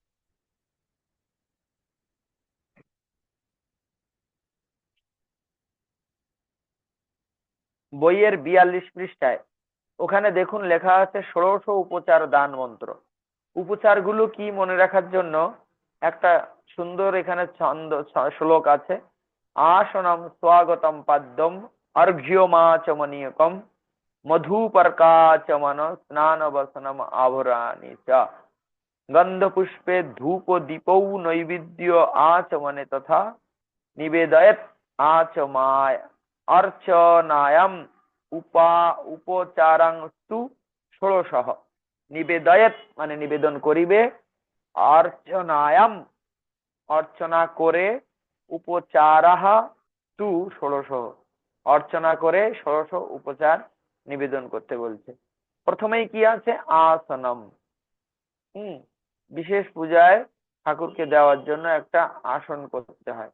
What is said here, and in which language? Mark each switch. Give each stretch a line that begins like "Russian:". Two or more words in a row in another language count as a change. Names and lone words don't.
Bangla: বইয়ের 42 পৃষ্ঠায় ওখানে দেখুন লেখা আছে ষোড়শ উপচার দান মন্ত্র। উপচার গুলো কি মনে রাখার জন্য একটা সুন্দর এখানে শ্লোক আছে।
Sanskrit: আসনম স্বাগতম পাদ্যম অর্ঘ্যমাচমনীয়কম মধুপর্কাচমন স্নান বসনম আভরাণি চ গন্ধ পুষ্পে ধূপ দীপৌ নৈবেদ্য আচমনে তথা নিবেদয়ত আচমায় অর্চনায়াম উপচারাংস্তু ষোড়শঃ।
Bangla: নিবেদয়ত মানে নিবেদন করিবে, অর্চনায়াম অর্চনা করে,
Sanskrit: উপচারাহ তু ষোড়শ
Bangla: অর্চনা করে ষোড়শ উপচার নিবেদন করতে বলছে। প্রথমেই কি আছে? আসনম। বিশেষ পূজায় ঠাকুরকে দেওয়ার জন্য একটা আসন করতে হয়।